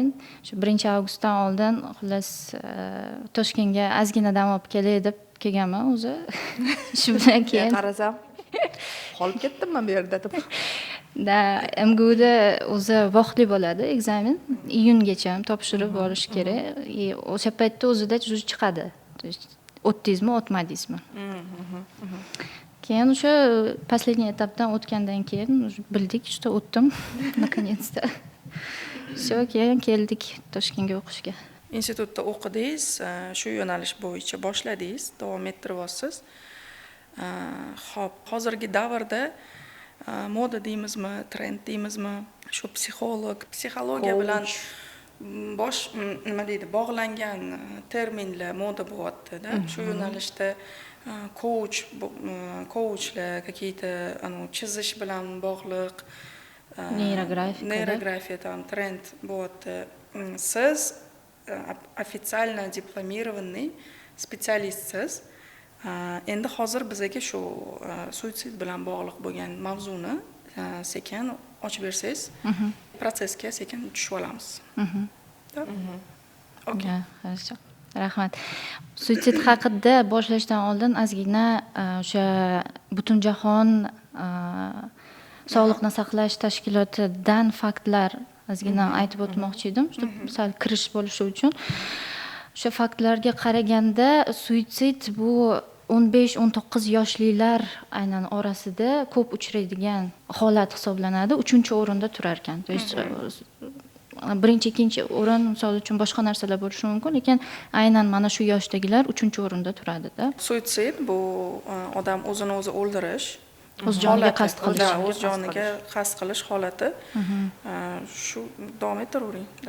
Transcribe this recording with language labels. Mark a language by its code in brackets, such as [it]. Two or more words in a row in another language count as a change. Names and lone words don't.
[uz] Shu 1-avgustdan oldin xullas Toshkentga ozgina dam olib kelay deb kelganman o'zi. Shu bilan keyin qarasam qolib ketdim men bu yerda deb. Da MGUda o'zi vaqtli bo'ladi ekzamen. Iyungacha topshirib olish kerak. O'sha paytda o'zida chiqadi. [ru] То есть [uz] o'tdingizmi, o'tmadingizmi. Keyin o'sha последний etapdan o'tgandan keyin bildik, что o'tdim наконец-то. Всё, keyin keldik Toshkentga o'qishga. Institutda o'qidingiz, shu yo'nalish bo'yicha boshladingiz, davom ettiryapsiz. Xo'p, hozirgi davrda moda deymizmi, trend deymizmi, shu psixologiya bilan nima deydi, bog'langan terminlar moda bo'lyapti-da. Shu yo'nalishda coachlar, какие-то chizish bilan bog'liq neyrografiya там trend bo'lyapti. Siz [ru] официально дипломированный [uz] специалисtsiz. Endi hozir bizaga shu suitsid bilan bog'liq bo'lgan mavzuni sekin ochib bersangiz, protsessga sekin tushib olamiz. Okay. Хорошо. Rahmat. Suitsid haqida boshlashdan oldin ozgina o'sha Butunjahon Sog'liqni saqlash tashkilotidan faktlar ozgina aytib o'tmoqchi edim, sal kirish bo'lishi uchun. O'sha faktlarga qaraganda suitsid bu 15-19 yoshlilar aynan orasida ko'p uchraydigan holat hisoblanadi. 3-o'rinda turar ekan. [ru] То есть [uz] birinchi, ikkinchi o'rin misol uchun boshqa narsalar bo'lishi mumkin, lekin aynan mana shu yoshdagilar 3-o'rinda turadi-da. Suitsid bu odam o'zini o'zi o'ldirish, o'z joniga qasd qilish. O'z joniga qasd qilish holati. Shu davom ettiravering.